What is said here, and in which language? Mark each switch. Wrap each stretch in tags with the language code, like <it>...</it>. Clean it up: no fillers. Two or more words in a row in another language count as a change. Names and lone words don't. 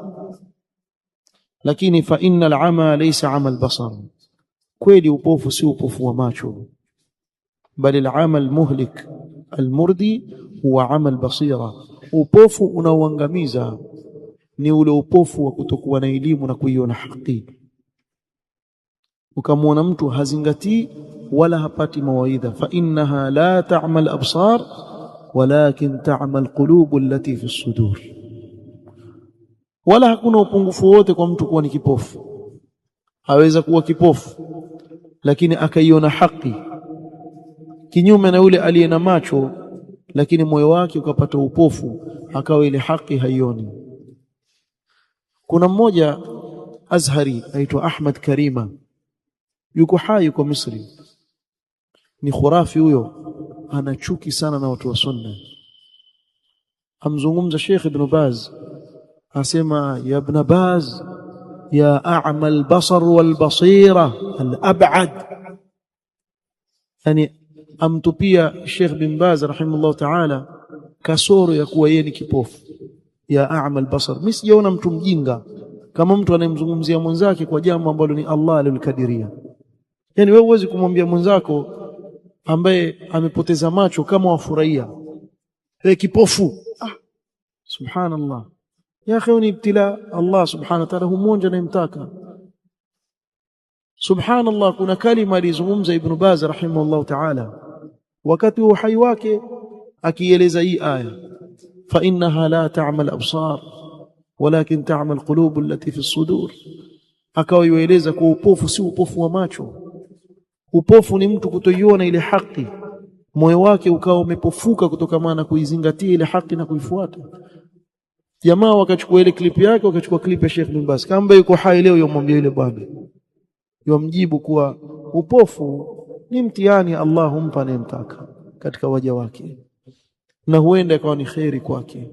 <ar>Lakini فإن العمى ليس عمى البصر,</ar> <sw>kweli upofu si upofu wa macho, bali</sw> <ar>العمى المهلك المردي هو عمى البصيرة.</ar> <sw>Upofu unaoangamiza ni ule upofu wa kutokuwa na elimu na kuiona haki. Ukamwona mtu hazingatii wala hapati mawaidha,</sw> <ar>فإنها لا تعمى الأبصار ولكن تعمى القلوب التي في الصدور.</ar> <sw>Wala hakuna upungufu wote kwa mtu kuwa ni kipofu. Haweza kuwa kipofu lakini akaiona haki, kinyume na yule aliye na macho lakini moyo wake ukapata upofu, akawa ile haki haioni. Kuna mmoja Azhari aitwa Ahmad Karima, yuko hai, yuko Misri, ni khurafi huyo, ana chuki sana na watu wa sunna. Amzungumza Sheikh Ibn Baz, asema</sw> <ar>يا ابن باز يا أعمى البصر والبصيرة الأبعد,</ar> <sw>yani amtupia Sheikh Ibn Baz</sw> <ar>رحمه الله تعالى</ar> <sw>kasoro ya kuwa yeye ni kipofu.</sw> <ar>يا أعمى البصر,</ar> <sw>mimi sijaona mtu mjinga kama mtu anayemzungumzia mwenzake kwa jambo ambalo ni Allah alilokadiria. Yani wewe huwezi kumwambia mwenzako ambaye amepoteza macho kama wafurahia, wewe kipofu.</sw> <ar>سبحان الله يا أخي,</ar> <sw>ni ibtila. Allah</sw> <ar>سبحانه وتعالى</ar> <sw>humonja anayemtaka. Subhanallah, kuna kalima alizungumza Ibn Baz</sw> <ar>رحمه الله تعالى</ar> <sw>wakati wa uhai wake akieleza hii aya,</sw> <ar>فإنها لا تعمى الأبصار ولكن تعمى القلوب التي في الصدور.</ar> <sw>Akawa yueleza kwa upofu si upofu wa macho. Upofu ni mtu kutoiona ile haki, moyo wake ukawa umepofuka kutokana na kuizingatia ile haki na kuifuata. Jamaa wakachukua ile clip yake, wakachukua clip ya Sheikh Ibn Baz, kama yuko hai leo yomwambia yule bwana, yomjibu kuwa upofu ni mtihani Allah humpa anayemtaka katika waja wake, na huenda ikawa ni khairi kwake.</sw>